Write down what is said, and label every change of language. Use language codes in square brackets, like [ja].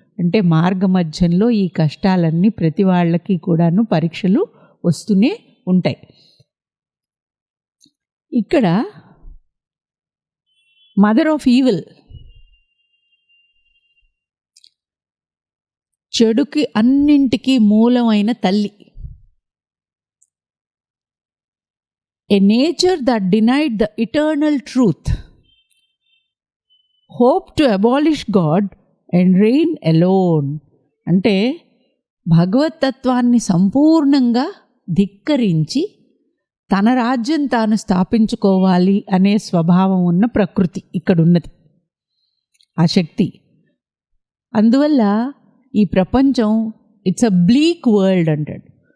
[te] అంటే మార్గ మధ్యంలో ఈ కష్టాలన్నీ ప్రతి వాళ్ళకి కూడాను పరీక్షలు వస్తూనే ఉంటాయి. ఇక్కడ [en] mother of evil, [te] చెడుకి అన్నింటికీ మూలమైన తల్లి. [en] A nature that denied the eternal truth, hoped to abolish God and reign alone. [te] అంటే భగవతత్వాన్ని సంపూర్ణంగా ధిక్కరించి తన రాజ్యం తాను స్థాపించుకోవాలి అనే స్వభావం ఉన్న ప్రకృతి ఇక్కడ ఉన్నది, ఆ శక్తి. అందువల్ల ఈ ప్రపంచం [en] it's a bleak world [te] అంటాడు.